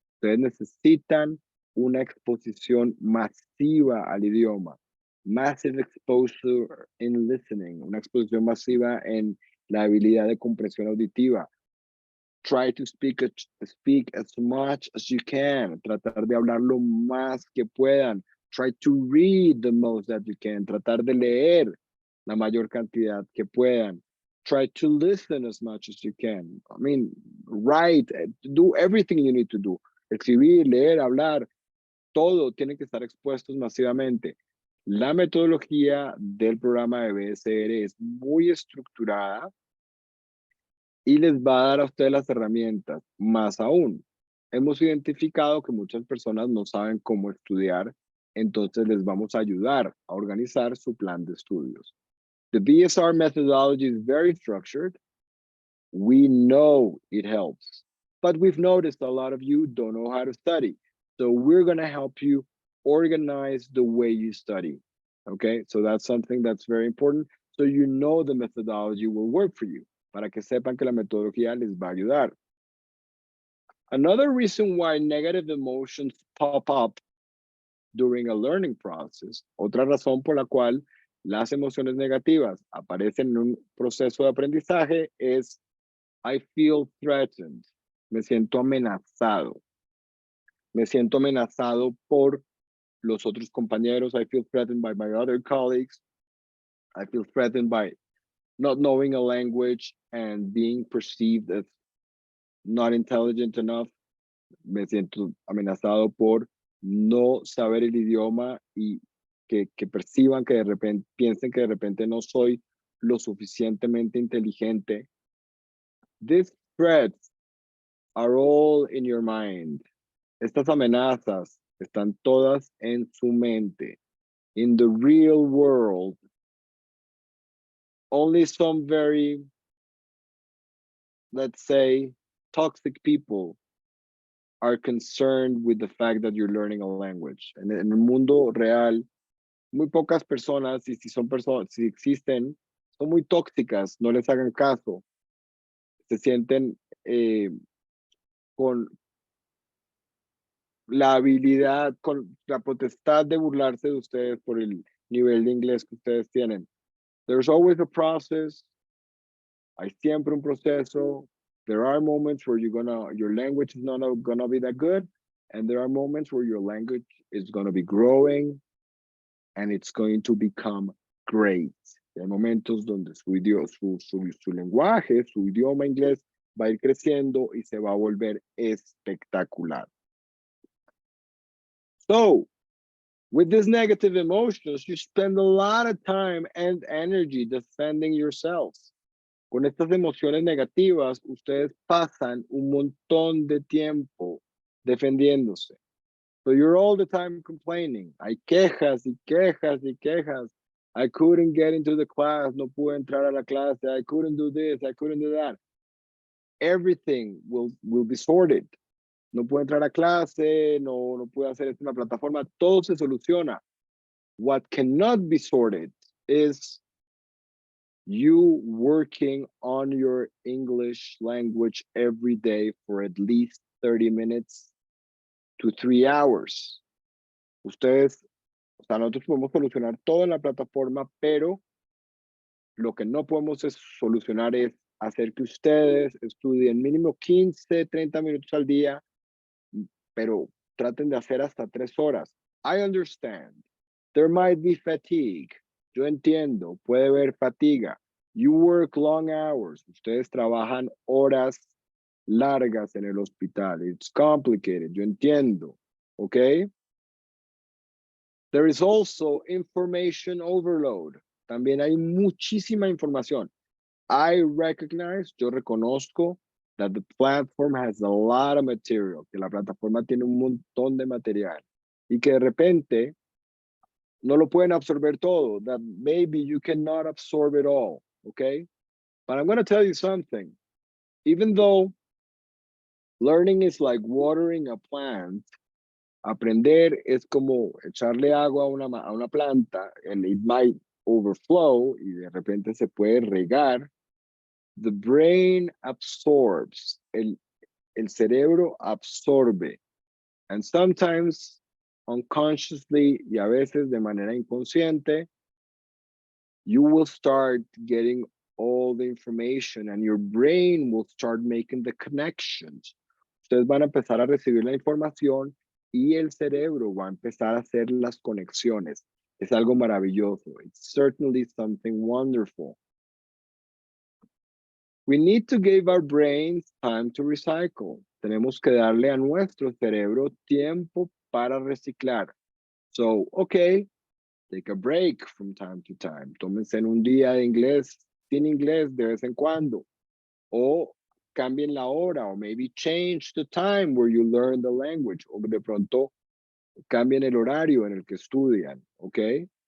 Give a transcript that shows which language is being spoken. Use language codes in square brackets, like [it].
[es] Ustedes necesitan una exposición masiva al idioma. [en] Massive exposure in listening, [es] una exposición masiva en la habilidad de comprensión auditiva. [en] Try to speak as much as you can. [es] Tratar de hablar lo más que puedan. [en] Try to read the most that you can. [es] Tratar de leer la mayor cantidad que puedan. [en] Try to listen as much as you can. I mean, write, do everything you need to do. [es] Escribir, leer, hablar, todo tiene que estar expuestos masivamente. La metodología del programa de BSR es muy estructurada y les va a dar a ustedes las herramientas. Más aún, hemos identificado que muchas personas no saben cómo estudiar, entonces les vamos a ayudar a organizar su plan de estudios. [en] The BSR methodology is very structured. We know it helps, but we've noticed a lot of you don't know how to study. So we're going to help you organize the way you study. Okay, so that's something that's very important. So you know the methodology will work for you, [es] para que sepan que la metodología les va a ayudar. [en] Another reason why negative emotions pop up during a learning process. [es] Otra razón por la cual las emociones negativas aparecen en un proceso de aprendizaje es [en] I feel threatened. [es] Me siento amenazado. Me siento amenazado por los otros compañeros. [en] I feel threatened by my other colleagues. I feel threatened by not knowing a language and being perceived as not intelligent enough. [es] Me siento amenazado por no saber el idioma y que perciban que de repente, piensen que de repente no soy lo suficientemente inteligente. [en] These threats are all in your mind. [es] Estas amenazas están todas en su mente. [en] In the real world, only some very, let's say, toxic people are concerned with the fact that you're learning a language. [es] En el mundo real, muy pocas personas, y si son personas, si existen, son muy tóxicas, no les hagan caso. Se sienten con la habilidad, con la potestad de burlarse de ustedes por el nivel de inglés que ustedes tienen. [en] There's always a process. [es] Hay siempre un proceso. [en] There are moments where your language is not gonna be that good, and there are moments where your language is gonna be growing, and it's going to become great. [es] Hay momentos donde su lenguaje, su idioma inglés va a ir creciendo y se va a volver espectacular. [en] So, with these negative emotions, you spend a lot of time and energy defending yourselves. [es] Con estas emociones negativas, ustedes pasan un montón de tiempo defendiéndose. [en] So you're all the time complaining. [es] Hay quejas y quejas y quejas. [en] I couldn't get into the class. [es] No pude entrar a la clase. [en] I couldn't do this. I couldn't do that. Everything will be sorted. [es] No puedo entrar a clase. No puedo hacer esto en la plataforma. Todo se soluciona. [en] What cannot be sorted is you working on your English language every day for at least 30 minutes to 3 hours. [es] Ustedes, o sea, nosotros podemos solucionar todo en la plataforma, pero lo que no podemos solucionar es hacer que ustedes estudien mínimo 15, 30 minutos al día, pero traten de hacer hasta 3 horas. [en] I understand. There might be fatigue. [es] Yo entiendo, puede haber fatiga. [en] You work long hours. [es] Ustedes trabajan horas largas en el hospital. [en] It's complicated. [es] Yo entiendo. [en] Okay? There is also information overload. [es] También hay muchísima información. [en] I recognize, [es] yo reconozco [en] that the platform has a lot of material, [es] que la plataforma tiene un montón de material y que de repente no lo pueden absorber todo, [en] that maybe you cannot absorb it all, okay? But I'm going to tell you something. Even though learning is like watering a plant, [es] aprender es como echarle agua a una planta, [en] and it might overflow, [es] y de repente se puede regar. [en] The brain absorbs, [es] el cerebro absorbe, [en] and sometimes unconsciously, [es] y a veces de manera inconsciente, [en] you will start getting all the information and your brain will start making the connections. [es] Ustedes van a empezar a recibir la información y el cerebro va a empezar a hacer las conexiones. Es algo maravilloso. [en] It's certainly something wonderful. We need to give our brains time to recycle. [es] Tenemos que darle a nuestro cerebro tiempo para reciclar. [en] So, okay, take a break from time to time. [es] Tómense un día de inglés, sin inglés de vez en cuando. O cambien la hora, o [en] maybe change the time where you learn the language. [es] O de pronto cambien el horario en el que estudian, okay?